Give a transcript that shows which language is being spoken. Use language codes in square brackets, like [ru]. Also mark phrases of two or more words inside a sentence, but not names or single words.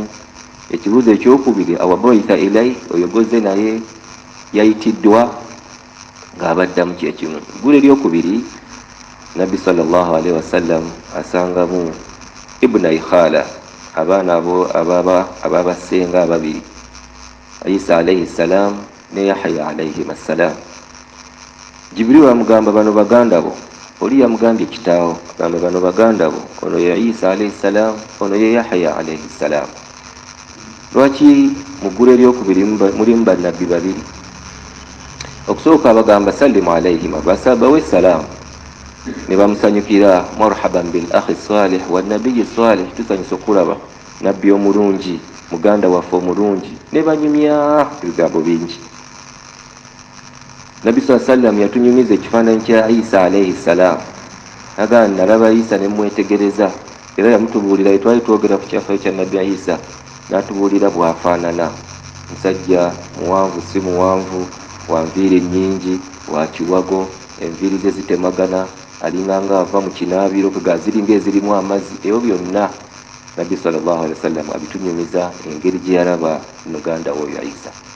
[lg] Ekibuuzo ekyokubiri, [ar] أوبعث إليه, [lg] oyo gwozze naye yayitiddwa, ng'abaddamu kye kimu. Ggulu eryokubiri nabbi [ar] صلى الله عليه وسلم [lg] asangamu [ar] ابني خالة, [lg] abaana ababasenga ababiri, Isa [ar] عليه السلام [lg] ne Yahya [ar] عليه السلام. [lg] Jibril amugamba bano baganda bo, oli yamugambye kitaawo, agamba bano baganda bo, ono ye Isa [ar] عليه السلام, [lg] ono ye Yahya [ar] عليه السلام. [lg] Lwaki mu ggulu eryokubiri mulimu bannabbi babiri? Okusooka abagamba [ar] سلم عليهما, [lg] bawe salaamu, ne bamusanyukira [ar] مرحبا بالأخ الصالح والنبي الصالح, [lg] tusanyusa okulaba nabbi omulungi, muganda waffe omulungi, ne banyumya ebigambo bingi. Nabbi [ar] صلى الله عليه وسلم [lg] yatunyumiza ekifaananyi kya Isa [ar] عليه السلام, [lg] aga nalaba Isa ne mwetegereza era yamutubuulira twali twogera ku kyafayo kya Nabbi Isa n'atubuulira bwafaanana musajja muwanvu si muwanvu wa nviiri nnyingi wa kiwago enviiri ze zitemagana alinganga ava mu kinaabiro kega ziringa ezirimu amazzi ebyo byonna Nabbi [ar] صلى الله عليه وسلم [lg] abitunyumiza engeri gye yalaba muganda oyo Isa.